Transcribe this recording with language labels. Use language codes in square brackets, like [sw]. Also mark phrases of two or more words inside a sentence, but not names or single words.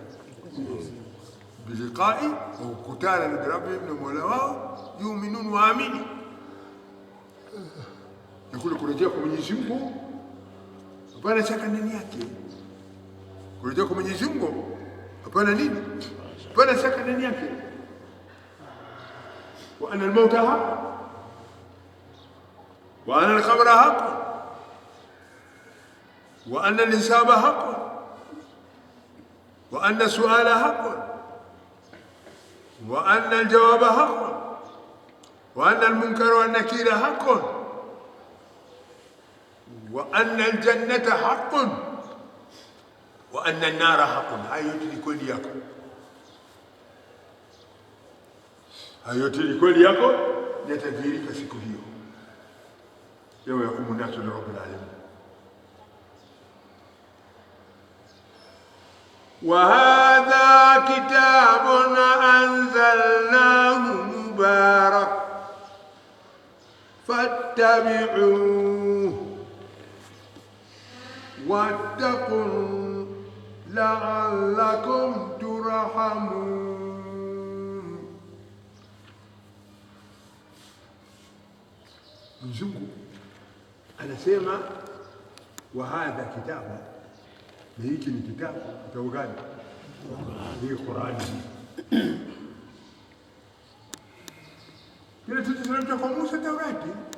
[sw] Biliqa'i, kukutana na rabbihim, na Mola wao, yuminun, waamini. Na kule kurejea kwa Mwenyezi Mungu hapana shaka ndani yake. Kurejea kwa Mwenyezi Mungu hapana nini? Hapana shaka ndani yake. [ar] وأن الموت حق وأن القبر حق وأن الحساب حق وأن السؤال حق وأن الجواب حق وأن المنكر والنكير حق وأن الجنة حق وأن النار حق. [sw] Hayo yote ni kweli yako, hayo yote ni kweli yako, yatadhihirika siku hiyo, [ar] يوم يقوم الناس لرب العالمين. وهذا كتاب أنزلناه مبارك فاتبعوه واتقوا لعلكم ترحمون. [sw] Mwenyezi Mungu anasema [ar] وهذا كتاب, [sw] na hiki ni kitabu. Kitabu gani? Hii Qur'ani. Kile tulichoteremshwa kwa Musa, Taurati.